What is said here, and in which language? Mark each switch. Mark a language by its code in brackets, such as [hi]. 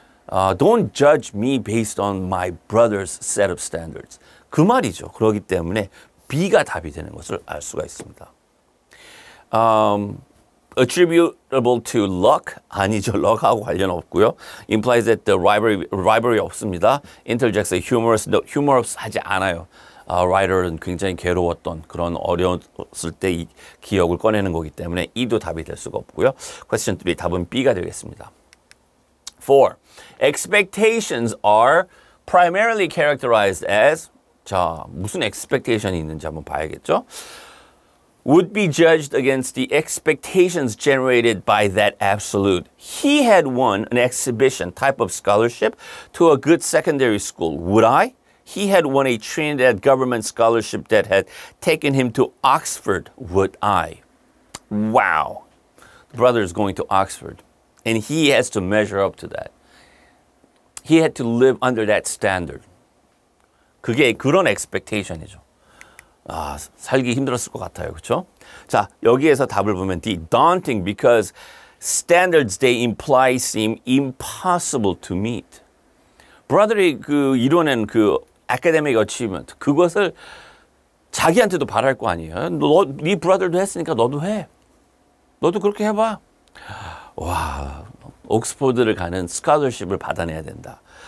[en] Don't judge me based on my brother's set of standards. [ko] 그 말이죠. 그렇기 때문에 B가 답이 되는 것을 알 수가 있습니다. [en] Attributable to luck [ko] 아니죠. luck하고 관련 없고요. [en] Implies that the rivalry [ko] 없습니다. [en] Interjects a humorous note. [ko] humorous 하지 않아요. writer는 굉장히 괴로웠던 그런 어려웠을 때 이 기억을 꺼내는 거기 때문에 E도 답이 될 수가 없고요. Question 3 답은 B가 되겠습니다. 4. [en] Expectations are primarily characterized as [ko] 자 무슨 expectation이 있는지 한번 봐야겠죠. [en] Would be judged against the expectations generated by that absolute. He had won an exhibition type of scholarship to a good secondary school. Would I? He had won a Trinidad government scholarship that had taken him to Oxford. Would I? Wow. The brother is going to Oxford, and he has to measure up to that. He had to live under that standard. [ko] 그게 그런 expectation이죠. 살기 힘들었을 것 같아요. 그렇죠? 자, 여기에서 답을 보면 D. [en] Daunting because standards they imply seem impossible to meet. [ko] 브라더리 이뤄낸 academic achievement 그것을 자기한테도 바랄 거 아니에요. 네 브라더도 했으니까 너도 해. 너도 그렇게 해봐. 와, 옥스포드를 가는 스칼러십을 받아내야 된다.